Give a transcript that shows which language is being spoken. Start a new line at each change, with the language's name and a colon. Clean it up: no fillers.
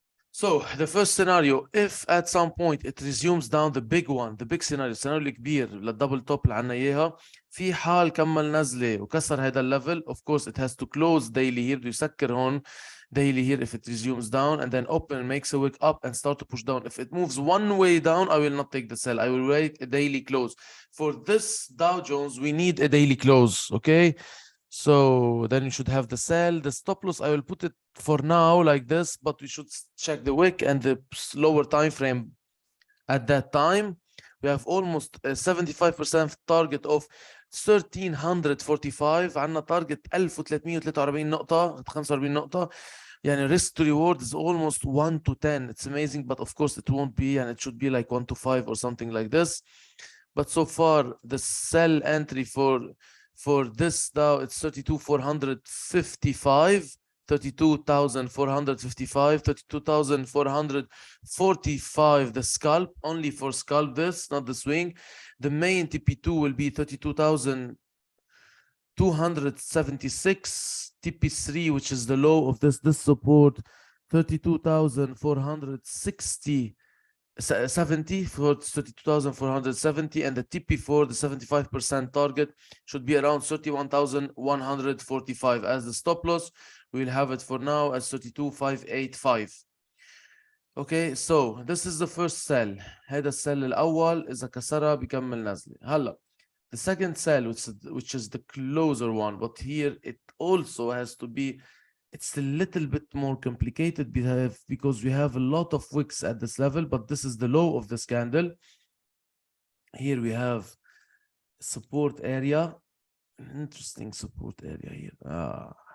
English: So the first scenario, if at some point it resumes down the big one, the big scenario,
Arabic: السيناريو الكبير للدبل توب اللي عنا اياها، في حال كمل نزله وكسر هذا الليفل,
English: of course it has to close daily here.
Arabic: بده يسكر هون
English: daily here if it resumes down and then open, makes a wick up and start to push down. If it moves one way down, I will not take the sell. I will wait a daily close. For this Dow Jones, we need a daily close, okay? So then you should have the sell. The stop loss, I will put it for now like this, but we should check the wick and the lower time frame at that time. We have almost a 75% target of 1345.
Arabic: عندنا target 1343 نقطة 45 نقطة.
English: يعني risk to reward is almost 1 to 10. It's amazing, but of course it won't be, and it should be like 1 to 5 or something like this. But so far the sell entry for this now it's 32,455, 32,455, 32,445 the scalp, only for scalp this, not the swing. The main TP2 will be 32,276, TP3, which is the low of this support, 32,460. 70 for 32,470, and the TP4, the 75% target, should be around 31,145 as the stop loss. We'll have it for now as 32,585. Okay, so this is the first sell.
Arabic: هذا السل الأول إذا كسرها بكمل نزلة.
English: هلا the second sell, which is the closer one, but here it also has to be, it's a little bit more complicated because we have a lot of wicks at this level, but this is the low of this candle. Here we have support area, an interesting support area here.